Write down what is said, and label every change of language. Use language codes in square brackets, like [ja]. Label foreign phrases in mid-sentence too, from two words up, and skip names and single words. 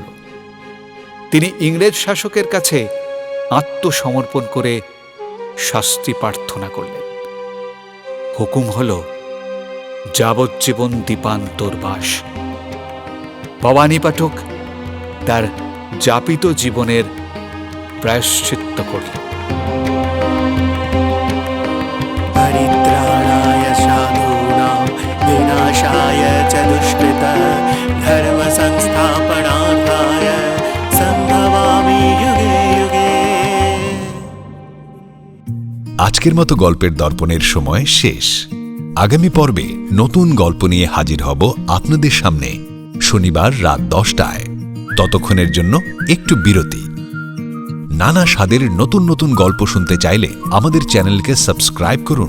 [bn] তিনি ইংরেজ শাসকের কাছে আত্মসমর্পণ করে শাস্তি প্রার্থনা করলেন। হুকুম হল যাবজ্জীবন দীপান্তরবাস। ভবানী পাঠক তার যাপিত জীবনের প্রায়শ্চিত্ত করলেন। [sa] परित्राणाय साधूनां विनाशाय च दुष्कृता धर्म संस्थापनार्थाय संभवामि युगे युगे। [bn] আজকের মতো গল্পের দর্পণের সময় শেষ। আগামী পর্বে নতুন গল্প নিয়ে হাজির হব আপনাদের সামনে শনিবার রাত 10টায়। ততক্ষণের জন্য একটু বিরতি। নানা স্বাদের নতুন নতুন গল্প শুনতে চাইলে আমাদের চ্যানেলকে সাবস্ক্রাইব করুন।